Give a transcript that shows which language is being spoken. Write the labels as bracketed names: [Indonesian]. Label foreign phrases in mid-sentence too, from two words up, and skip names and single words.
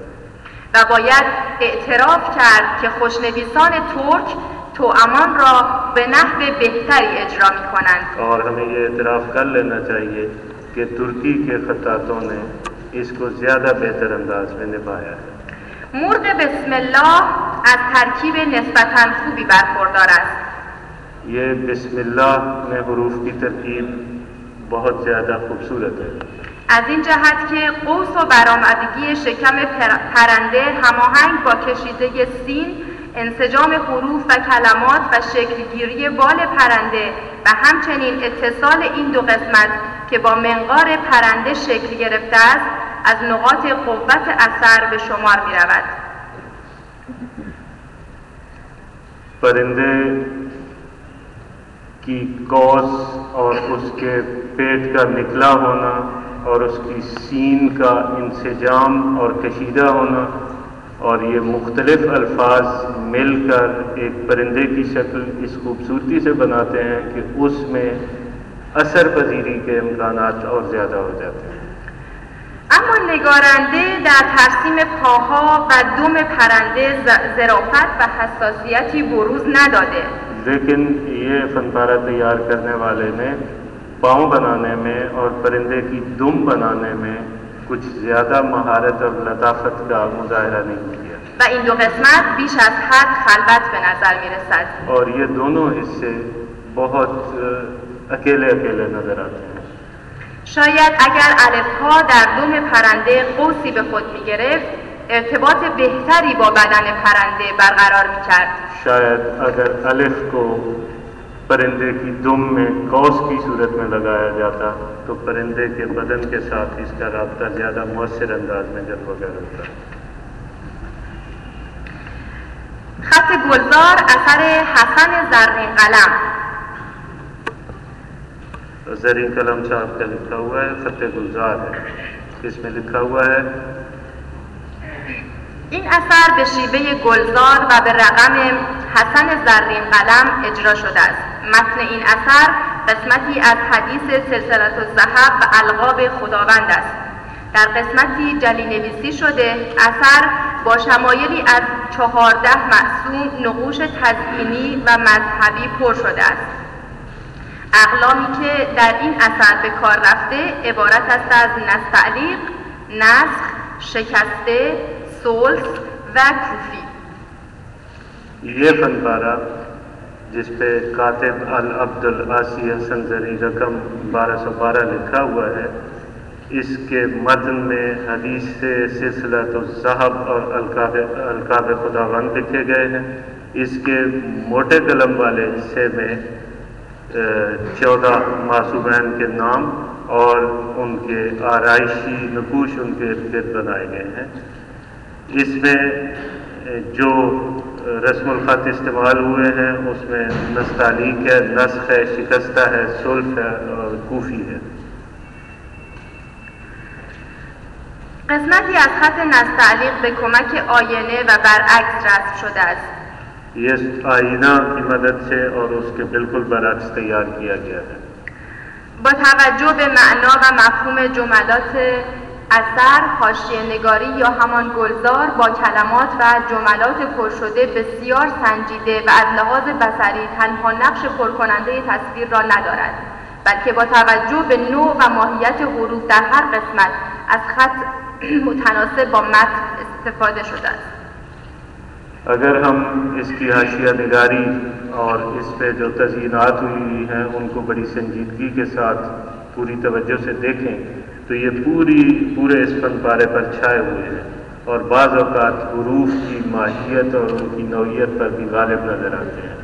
[Persian] و باید اعتراف کرد که خوشنویسان ترک توامان را به نحو بهتری اجرا می کنند. [Urdu] اور ہمیں یہ اعتراف کر لینا چاہیے کہ ترکی کے خطاطوں نے اس کو زیادہ بہتر انداز میں نبھایا ہے. [Persian] مرغ بسم الله از ترکیب نسبتاً خوبی برخوردار است. [Urdu] یہ بسم اللہ میں حروف کی ترکیب بہت زیادہ خوبصورت ہے. [Persian] از این جهت که قوس و برآمدگی شکم پرنده هماهنگ با کشیده سین، انسجام حروف و کلمات و شکلگیری بال پرنده و همچنین اتصال این دو قسمت که با منقار پرنده شکل گرفته است از نقاط قوت اثر به شمار می رود. [Urdu] پرندے کی قوس اور اس کے پیٹ کا نکلا ہونا اور اس کی سین کا انسجام اور کشیدہ ہونا اور یہ مختلف الفاظ مل کر ایک پرندے کی شکل اس خوبصورتی سے بناتے ہیں کہ اس میں اثر پذیری کے امکانات اور زیادہ ہو جاتے ہیں. [Persian] اما نگارنده در ترسیم پاها و دم پرنده ظرافت و حساسیتی بروز نداده. [Urdu] لیکن یہ فن پارہ تیار کرنے والے نے پاؤں بنانے میں اور پرندے کی دم بنانے میں کچھ زیادہ مہارت اور لطافت کا مظاہرہ نہیں کیا. [Persian] و این دو قسمت بیش از حد خلوت به نظر می رسد. [Urdu] اور یہ دونوں حصے بہت اکیلے اکیلے نظر آتے ہیں. [Persian] شاید اگر الفها در دم پرنده قوسی به خود می گرفت ارتباط بهتری با بدن پرنده برقرار می کرد. [Urdu] شاید اگر الف کو پرندے کی دم میں قوس کی صورت میں لگایا جاتا تو پرندے کے بدن کے ساتھ اس کا رابطہ زیادہ مؤثر انداز میں جلوہ گر ہوتا. [Persian] خط گلزار اثر حسن زرین قلم. [Urdu] زرین قلم صاحب کا لکھا ہوا ہے، خط گلزار ہے. اس میں لکھا ہوا ہے [Persian] این اثر به شیوه گلزار و به رقم حسن زرین قلم اجرا شده است. متن این اثر قسمتی از حدیث سلسلة الذهب و القاب خداوند است. در قسمتی جلی نویسی شده اثر با شمایلی از 14 معصوم نقوش تزئینی و مذهبی پر شده است. اقلامی که در این اثر به کار رفته عبارت است از نستعلیق، نسخ، شکسته، سلس و کوفی. [Urdu] یہ فن پارہ جس پہ کاتب [Arabic] العبد العاصی [Urdu] حسن زریں رقم 1212 لکھا ہوا ہے، اس کے متن میں حدیث سے سلسلۃ الذہب اور القاب خداوند لکھے گئے ہیں. اس کے موٹے قلم والے حصے میں 14 معصومین کے نام اور ان کے آرائشی نقوش ان کے ارد گرد بنائے گئے ہیں. اس میں جو رسم الخط استعمال ہوئے ہیں اس میں نستعلیق ہے، نسخ ہے، شکستہ ہے، سلف ہے اور کوفی ہے. [Persian] قسمتی از خط نستعلیق به کمک آینه و برعکس رسم شده است. [Urdu] یہ آئینہ کی مدد سے اور اس کے بالکل برعکس تیار کیا گیا ہے. [Persian] با توجه به معنا و مفهوم جملات اثر، حاشیه‌نگاری یا همان گلزار با کلمات و جملات پر شده بسیار سنجیده و از لحاظ بصری تنها نقش پرکننده تصویر را ندارد، بلکه با توجه به نوع و ماهیت حروف در هر قسمت از خط متناسب با متن استفاده شده است. [Urdu] اگر ہم اس کی حاشیہ نگاری اور اس پہ جو تزئینات ہوئی ہیں ان کو بڑی سنجیدگی کے ساتھ پوری توجہ سے دیکھیں تو یہ پورے اس فن پارے پر چھائے ہوئے ہیں اور بعض اوقات حروف کی ماہیت اور ان کی نوعیت پر بھی غالب نظر آتے ہیں.